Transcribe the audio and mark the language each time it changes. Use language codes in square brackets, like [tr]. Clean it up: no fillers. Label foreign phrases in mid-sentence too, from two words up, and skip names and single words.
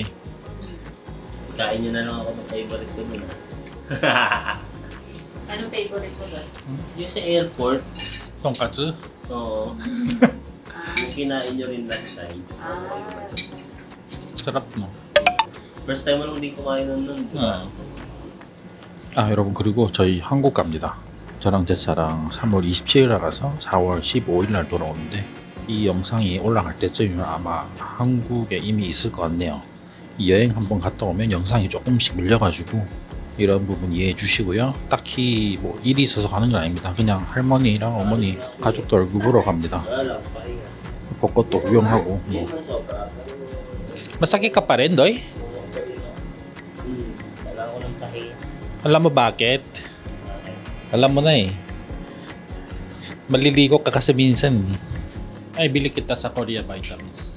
[tl] Kain niyo na lang ako ng favorite ko nun. Anong favorite ko doon? Yung sa airport, Tonkatsu. oo. Yung kinain niyo rin [en] last time. [tl] Sarap no. [en] First time [tl] mo lang din kumain nun, di ba? [ko] 여러분 그리고 저희 한국 갑니다. 저랑 제사랑 3월 27일 나가서 4월 15일 날 돌아오는데 이 영상이 올라갈 때쯤이면 아마 한국에 이미 있을 것 같네요. 이 여행 한번 갔다 오면 영상이 조금씩 밀려가지고 이런 부분 이해해 주시고요. 딱히 뭐 일이 있어서 가는 건 아닙니다. 그냥 할머니랑 어머니 가족들 얼굴 보러 갑니다. [tl] Wala lang, pahinga. [ko] 벚꽃도 구경하고 [tl] Hindi [ko] 뭐. [tl] naman sobra. Masakit ka pa rin, Doy? Wala ko ng pahinga. Alam mo bakit? Alam mo na eh. Maliligo ka kasi minsan. Ay, bili kita sa Korea Vitamins.